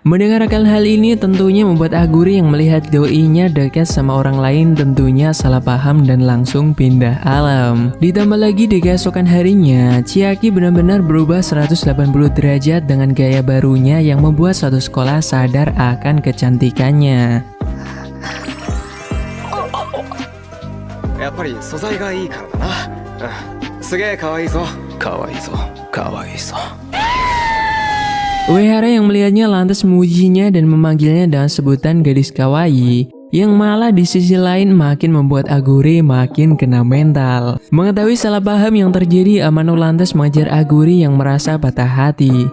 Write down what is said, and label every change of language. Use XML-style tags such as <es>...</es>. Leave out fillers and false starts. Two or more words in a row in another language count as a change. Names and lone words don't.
<id>Mendengar akan hal ini tentunya membuat Aguri yang melihat doinya dekat sama orang lain tentunya salah paham dan langsung pindah alam. Ditambah lagi di keesokan harinya, Chiaki benar-benar berubah 180 derajat dengan gaya barunya yang membuat satu sekolah sadar akan kecantikannya.</id> <ja>やっぱり素材がいいからだな。すげえ可愛いぞ。可愛いぞ。可愛いぞ。</ja> <id>Uehara yang melihatnya lantas memujinya dan memanggilnya dengan sebutan gadis kawaii, yang malah di sisi lain makin membuat Aguri makin kena mental. Mengetahui salah paham yang terjadi, Amano lantas mengajar Aguri yang merasa patah hati.</id>